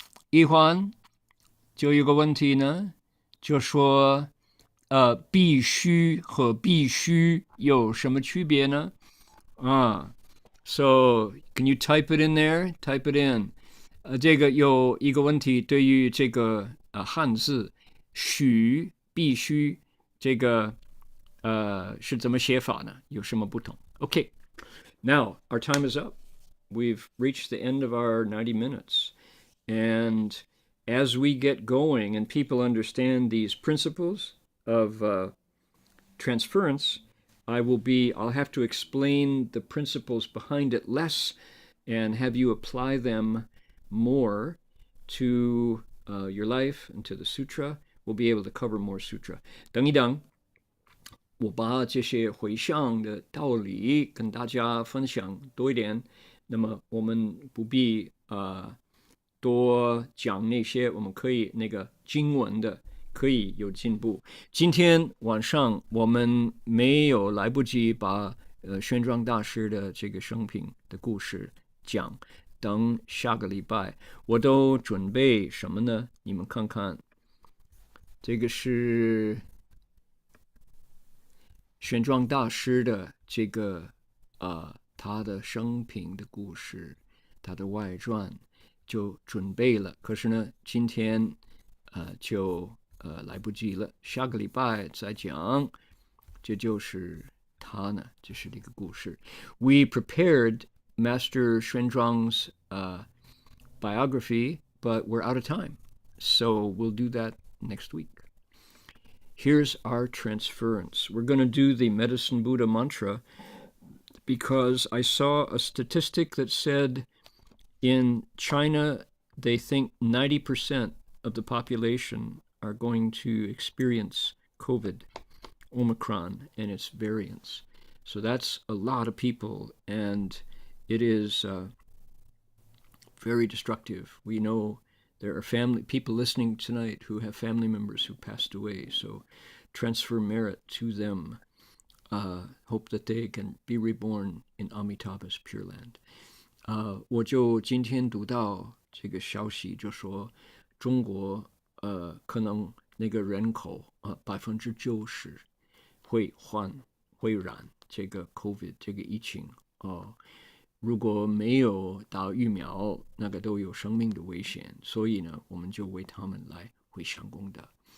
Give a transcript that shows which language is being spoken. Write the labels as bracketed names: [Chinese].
[Chinese] 一环就有个问题呢，就说必须和必须有什么区别呢？ [English] So can you type it in there? Type it in. [Chinese] 这个有一个问题，对于这个汉字许必须这个是怎么写法呢？有什么不同？ [English] Okay. Now our time is up. We've reached the end of our 90 minutes. And as we get going and people understand these principles of transference, I'll have to explain the principles behind it less and have you apply them more to your life and to the sutra. We'll be able to cover more sutra. [Chinese] 等一等，我把这些回向的道理跟大家分享多一点，那么我们不必多讲那些，我们可以那个经文的可以有进步。今天晚上我们没有来不及把玄奘大师的这个生平的故事讲，等下个礼拜我都准备什么呢？你们看看，这个是玄奘大师的这个他的生平的故事，他的外传就准备了，可是呢，今天就来不及了，下个礼拜再讲。这就是他呢，这是这个故事。 [English] We prepared Master Xuanzang's biography, but we're out of time, so we'll do that next week. Here's our transference. We're going to do the Medicine Buddha mantra because I saw a statistic that said in China, they think 90% of the population are going to experience COVID, Omicron, and its variants. So that's a lot of people, and it is very destructive. We know there are people listening tonight who have family members who passed away, so transfer merit to them. Hope that they can be reborn in Amitabha's Pure Land. [Chinese] 我就今天读到这个消息，就说中国可能那个人口90%会染这个 COVID 这个疫情如果没有打疫苗，那个都有生命的危险，所以呢，我们就为他们来回向功德。